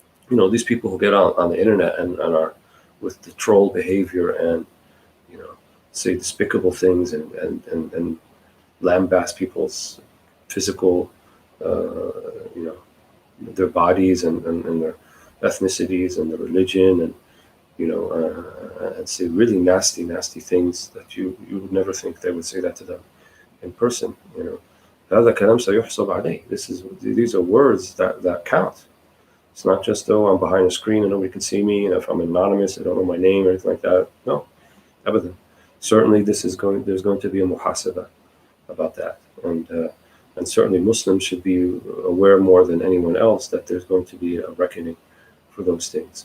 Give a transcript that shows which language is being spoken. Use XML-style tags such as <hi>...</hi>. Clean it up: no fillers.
<en>You know, these people who get on the internet and are with the troll behavior and, you know, say despicable things and lambast people's physical, you know, their bodies and their ethnicities and their religion, and, you know, and say really nasty things that you would never think they would say that to them in person. You know,</en> <ar>هذا كلام سيحسب عليه.</ar> <en>These are words that count. It's not just, oh, I'm behind a screen and nobody can see me, and if I'm anonymous, I don't know my name or anything like that. No, abadan. Certainly there's going to be a muhasaba about that, and certainly Muslims should be aware more than anyone else that there's going to be a reckoning for those things.</en>